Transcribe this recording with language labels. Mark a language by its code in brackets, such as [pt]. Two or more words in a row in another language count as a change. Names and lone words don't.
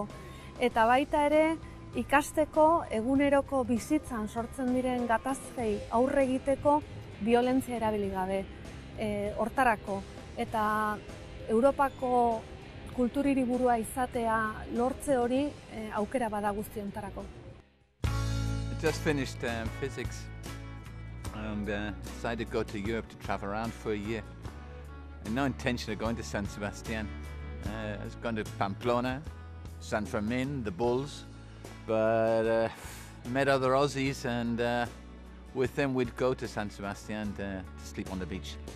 [eu] Eta baita ere, ikasteko eguneroko bizitzan sortzen diren gatazkei aurre egiteko biolentzia erabili gabe, hortarako. Eta Europako kulturhiriburua izatea lortze hori aukera bada guzti hontarako. [en] I just finished physics and decided to go to Europe to travel around for a year. And no intention of going to San Sebastian. I was going to Pamplona, San Fermin, the Bulls, but met other Aussies, and with them we'd go to San Sebastian to sleep on the beach.